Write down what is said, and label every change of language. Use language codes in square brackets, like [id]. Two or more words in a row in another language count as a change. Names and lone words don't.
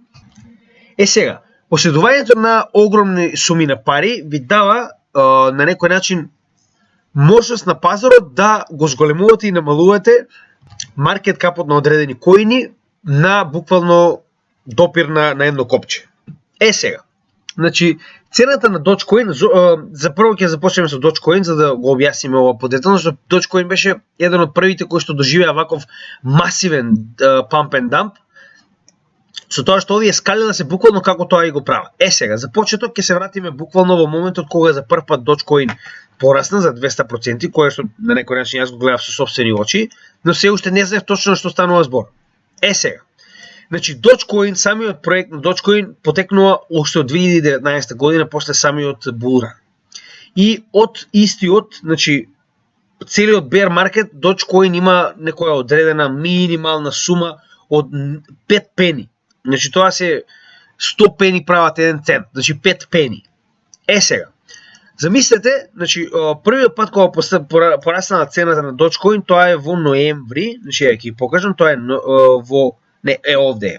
[mk] Сега, поседувањето на огромни суми на пари ви дава на некој начин можност на пазарот да го зголемувате и намалувате маркет капот на одредени коини на буквално допир на едно копче. Сега, значи цената на Dogecoin, за прво ќе започнеме со Dogecoin за да го објасниме ова подетално, што Dogecoin беше еден од првите кои што доживеа ваков масивен [en] pump and dump [mk] Со тоа што овие скалила се буквално како тоа и го прават. Сега, за почеток ќе се вратиме буквално во моментот кога за прв пат Dogecoin порасна за 200%, кое што на некој начин јас го гледав со сопствени очи, но се уште не знаев точно што станува збор. Сега, значи Dogecoin, самиот проект на Dogecoin потекнува уште од 2019 година после самиот булран. И од истиот, значи целиот [en] bear market, [mk] Dogecoin има некоја одредена минимална сума од 5 пени. Значи тоа се 100 пени прават 1 цент, значи 5 пени. Сега, замислете, значи првиот пат кога пораснала цената на Dogecoin, тоа е во ноември, значи ја ќе покажам, тоа е овде.